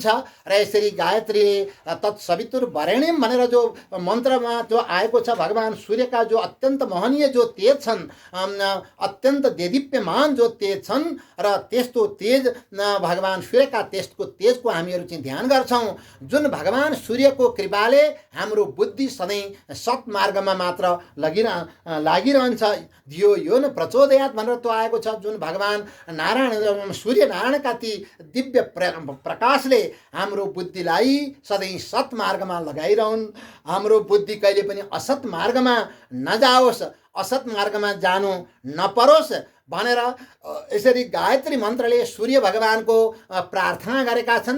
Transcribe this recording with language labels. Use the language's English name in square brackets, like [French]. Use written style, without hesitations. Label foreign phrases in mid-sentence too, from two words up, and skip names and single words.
[Nepali] र यसरी गायत्रीले तत्सवितुर्वरेण्यम भनेर जो मन्त्रमा जो आएको छ भगवान सूर्यका जो अत्यन्त महनीय जो तेज छन्, अत्यन्त देदीप्यमान जो तेज छन्, र त्यस्तो तेज भगवान सूर्यका त्यसको तेजको हामीहरू चाहिँ ध्यान गर्छौँ। जुन भगवान सूर्यको कृपाले हाम्रो बुद्धि सधैँ सत्मार्गमा मात्र लागिरहन्छ। [Sanskrit] धियो यो न प्रचोदयात् [Nepali] भनेर त्यो आएको छ। जुन भगवान नारायण सूर्यनारायणका ती दिव्य प्रकाशले हाम्रो बुद्धिलाई सधैँ सत्मार्गमा लगाइरहन्, हाम्रो बुद्धि कहिले पनि असत मार्गमा नजाओस्, असत मार्गमा जानु नपरोस् भनेर यसरी गायत्री मन्त्रले सूर्य भगवानको प्रार्थना गरेका छन्।